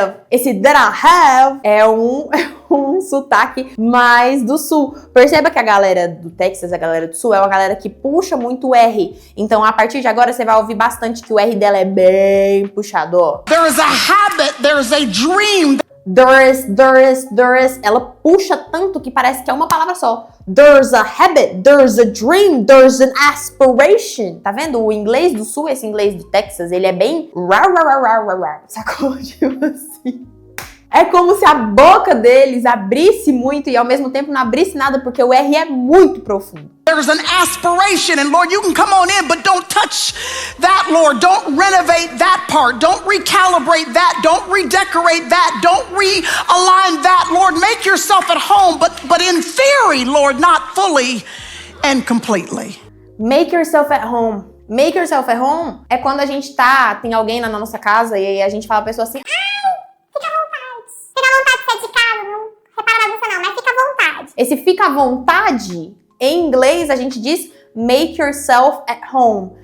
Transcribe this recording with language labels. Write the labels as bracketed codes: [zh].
[pt] Esse [en] that I have [pt] é um sotaque mais do sul. Perceba que a galera do Texas, a galera do sul, é uma galera que puxa muito o R. Então, a partir de agora, você vai ouvir bastante que o R dela é bem puxado, ó. [en] There is a habit, there is a dream. There is. [pt] Ela puxa tanto que parece que é uma palavra só. [en] There's a habit, there's a dream, there's an aspiration. [pt] Tá vendo? O inglês do sul, esse inglês do Texas, ele é bem... Sacou? Tipo assim. É como se a boca deles abrisse muito e ao mesmo tempo não abrisse nada, porque o R é muito profundo. [en] There's an aspiration, and Lord, you can come on in, but don't touch that, Lord. Don't renovate that part. Don't recalibrate that. Don't redecorate that. Don't realign that. Lord, make yourself at home, but in theory, Lord, not fully and completely. Make yourself at home. Make yourself at home [pt] é quando a gente tem alguém na nossa casa e a gente fala pra pessoa assim... Fica à vontade de sair de casa, não repara na bagunça não, mas fica à vontade. Esse fica à vontade, em inglês a gente diz [en] make yourself at home.